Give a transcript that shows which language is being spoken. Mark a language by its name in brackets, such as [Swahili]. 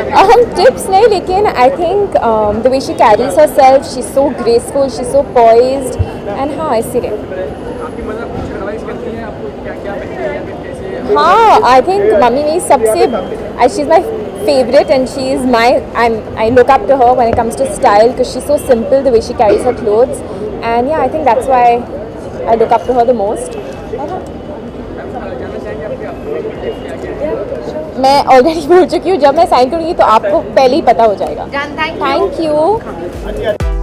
[Hindi] हम टिप्स नहीं, [English] लेकिन I think the way she carries herself, she is so graceful, she is so poised and [Hindi] हाँ इसीलिए आपकी मदर कुछ एडवाइस करती है आपको क्या क्या पहनना है या फिर कैसे [English] हाँ I think [Hindi] मम्मी मेरी सबसे [English] She is my favorite and she is I look up to her when it comes to style because she's so simple the way she carries her clothes and yeah I think that's why I look up to her the most. [Hindi] मैं already बोल चुकी हूँ, जब मैं sign करूँगी तो आपको पहले ही पता हो जाएगा। [English] Thank you.